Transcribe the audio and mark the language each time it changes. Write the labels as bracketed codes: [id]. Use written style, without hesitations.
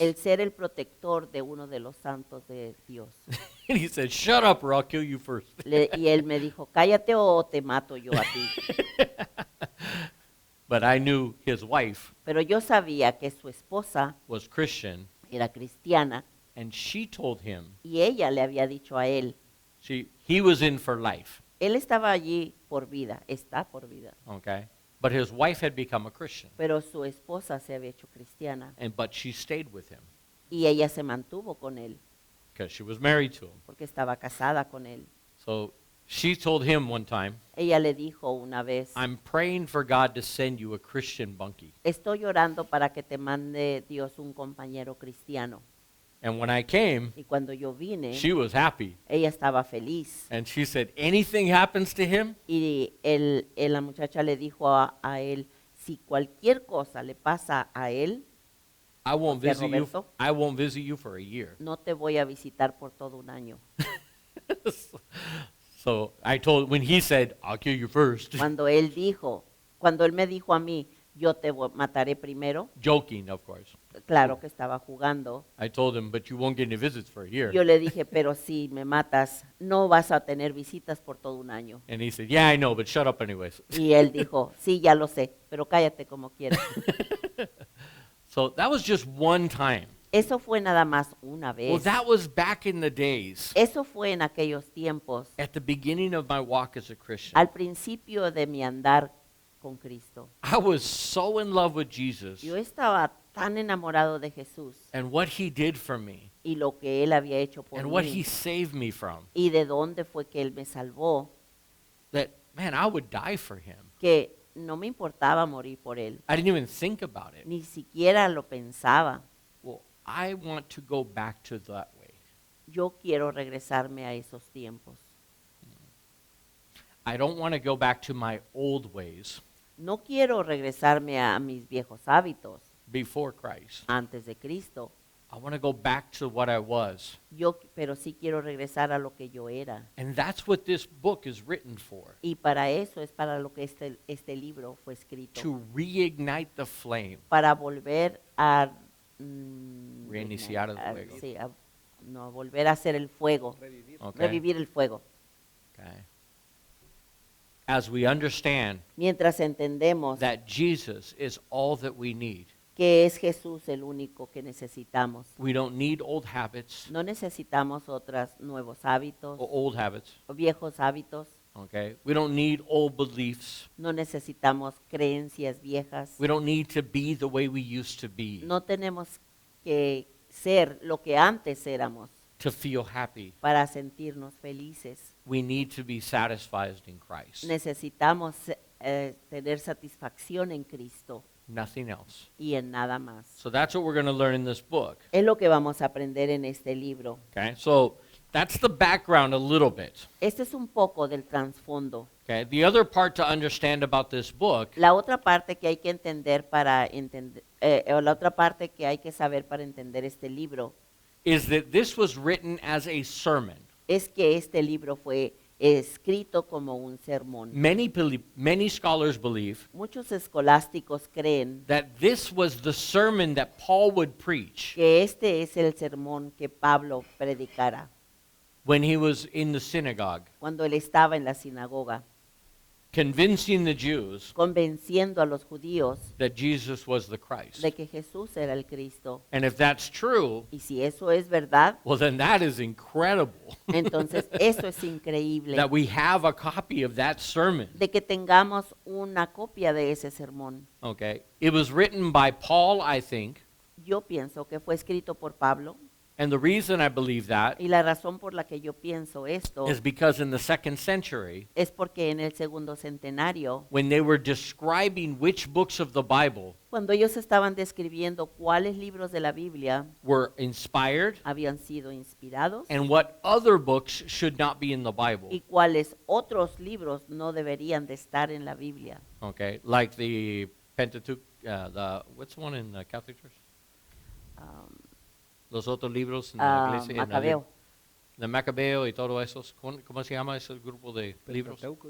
[es] el ser el protector de uno de los santos de Dios? [en] And he said, shut up or I'll kill you first. [es] Y él me dijo, cállate o te mato yo a ti. [en] But I knew his wife [es] Pero yo sabía que su esposa [en] was Christian, [es] era cristiana [en] and she told him [es] y ella le había dicho a él, [en] he was in for life, [es] él estaba allí por vida, está por vida, [en] okay? But his wife had become a Christian, [es] pero su esposa se había hecho cristiana [en] but she stayed with him [es] y ella se mantuvo con él [en] because she was married to him. [es] porque estaba casada con él. [en] So she told him one time, [es] Ella le dijo una vez, [en] I'm praying for God to send you a Christian bunkie. [es] estoy orando para que te mande Dios un compañero cristiano. [en] And when I came, [es] Y cuando yo vine, [en] she was happy. [es] ella estaba feliz. [en] And she said, anything happens to him, [es] Y la muchacha le dijo a él, si cualquier cosa le pasa a él, [en] I won't [es] ¿De [en] visit you. [es] Roberto? [en] I won't visit you for a year. [es] no te voy a visitar por todo un año. [en] So I told when he said, I'll kill you first, [es] Cuando él me dijo a mí, yo te mataré primero, [en] joking, of course. [es] claro que estaba jugando. [en] I told him, but you won't get any visits for a year. [es] Yo le dije, pero si me matas, no vas a tener visitas por todo un año. [en] And he said, yeah, I know, but shut up anyways. [es] Y él dijo, sí, ya lo sé, pero cállate como quieras. [en] So that was just one time. [es] Eso fue nada más una [en] Well, [es] vez. [en] that was back in the days, [es] Eso fue en aquellos tiempos, [en] at the beginning of my walk as a Christian. [es] al principio de mi andar con Cristo. [en] I was so in love with Jesus [es] Yo estaba tan enamorado de Jesús [en] and what he did for me [es] y lo que Él había hecho por [en] and what he [es] mí [en] saved me from [es] y de dónde fue que Él me salvó, [en] that, man, I would die for him. [es] que no me importaba morir por Él. [en] I didn't even think about it. [es] Ni siquiera lo pensaba. [en] Well, I want to go back to that way. [es] Yo quiero regresarme a esos tiempos. [en] I don't want to go back to my old ways [es] No quiero regresarme a mis viejos hábitos [en] before Christ. [es] antes de Cristo. [en] I want to go back to what I was. [es] Pero sí quiero regresar a lo que yo era. [en] And that's what this book is written for, [es] Y para eso es para lo que este libro fue escrito. [en] to reignite the flame. [es] Para volver a Reiniciar el fuego. Sí, no, volver a hacer el fuego. [en] Okay? [es] Revivir el fuego. [en] Okay. As we understand [es] Mientras entendemos [en] that Jesus is all that we need. [es] que es Jesús el único que necesitamos. [en] We don't need old habits [es] No necesitamos otros nuevos hábitos [en] or old habits. [es] o viejos hábitos. [en] Okay? We don't need old beliefs. [es] No necesitamos creencias viejas. [en] We don't need to be the way we used to be [es] No tenemos que ser lo que antes éramos [en] to feel happy. [es] para sentirnos felices. [en] We need to be satisfied in Christ. [es] Necesitamos tener satisfacción en Cristo [en] Nothing else. [es] y en nada más. [en] So that's what we're going to learn in this book. [es] Es lo que vamos a aprender en este libro. [en] Okay? So that's the background a little bit. [es] Este es un poco del trasfondo. [en] Okay? The other part to understand about this book [es] La otra parte que hay que entender o la otra parte que hay que saber para entender este libro [en] is that this was written as a sermon. [es] es que este libro fue escrito como un sermón. [en] Many scholars believe [es] Muchos escolásticos creen [en] that this was the sermon that Paul would preach [es] que este es el sermón que Pablo predicara [en] when he was in the synagogue. [es] cuando él estaba en la sinagoga. [en] convincing the Jews [es] convenciendo a los judíos [en] that Jesus was the Christ. [es] de que Jesús era el Cristo. [en] And if that's true, [es] Y si eso es verdad, [en] well, then that is incredible [es] entonces eso es increíble, [en] that we have a copy of that sermon. [es] de que tengamos una copia de ese sermón. [en] Okay. It was written by Paul, I think, [es] Yo pienso que fue escrito por Pablo, [en] and the reason I believe that [es] y la razón por la que yo pienso esto [en] is because in the 2nd century, [es] es porque en el segundo centenario, [en] when they were describing which books of the Bible [es] cuando ellos estaban describiendo cuáles libros de la Biblia [en] were inspired [es] habían sido inspirados [en] and what other books should not be in the Bible. [es] y cuáles otros libros no deberían de estar en la Biblia. [en] Okay, like the Pentateuch, what's the one in the Catholic Church? Um, [es] Los otros libros en la iglesia. Macabeo. De Macabeo y todo eso. ¿Cómo se llama ese grupo de libros?